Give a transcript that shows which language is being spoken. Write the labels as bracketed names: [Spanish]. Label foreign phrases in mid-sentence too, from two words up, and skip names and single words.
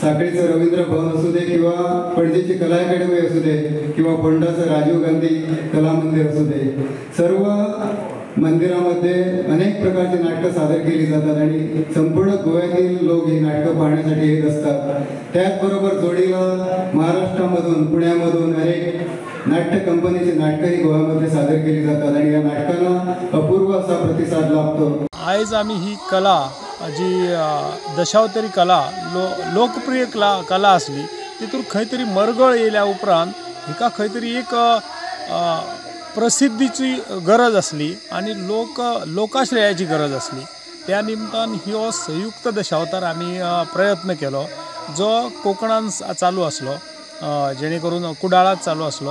[Marathi] साखळीचं रवींद्र भवन असू दे किंवा पणजीची कला अकॅडमी असू दे किंवा फोंडाचं राजीव गांधी कला मंदिर असू दे, सर्व मंदिरामध्ये अनेक प्रकारची नाटकं सादर केली जातात आणि संपूर्ण गोव्यातील लोक ही नाटकं पाहण्यासाठी येत असतात। त्याचबरोबर जोडीला महाराष्ट्रामधून, पुण्यामधून अनेक नाट्य कंपनीची नाटकं ही गोव्यामध्ये सादर केली जातात आणि या नाटकांना अपूर्व असा प्रतिसाद लाभतो। [Konkani] आज आम्ही ही कला जी दशावतारी कला लोकप्रिय कला असली तितून खंय तरी मरगळ येयल्या उपरांत हिका खंय तरी एक प्रसिद्धीची गरज असली आणि लोकाश्रयाची गरज असली। त्या निमतान ह्यो संयुक्त दशावतार आम्ही प्रयत्न केलो जो कोकणान चालू असलो, जेणे करून कुडाळात चालू असलो।